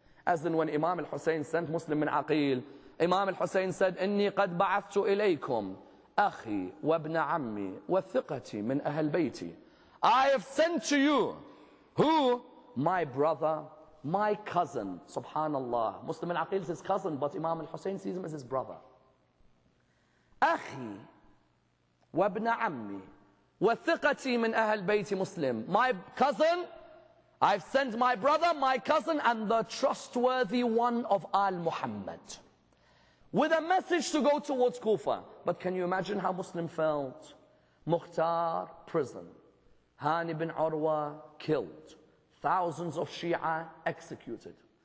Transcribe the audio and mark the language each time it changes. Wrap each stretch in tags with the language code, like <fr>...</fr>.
<en>As in when Imam al-Hussein sent Muslim bin Aqil, Imam al-Hussein said,</en> <ar>إني قد بعثت إليكم أخي وابن عمي وثقتي من أهل بيتي.</ar> <en>I have sent to you, who? My brother, my cousin. Subhanallah. Muslim bin Aqil is his cousin, but Imam al-Hussein sees him as his brother.</en> <ar>أخي وابن عمي وثقتي من أهل بيتي Muslim.</ar> <en>My cousin, I've sent my brother, my cousin, and the trustworthy one of Al-Muhammad, with a message to go towards Kufa. But can you imagine how Muslim felt? Mukhtar, prison. Hani bin Urwa, killed. Thousands of Shia executed.</en>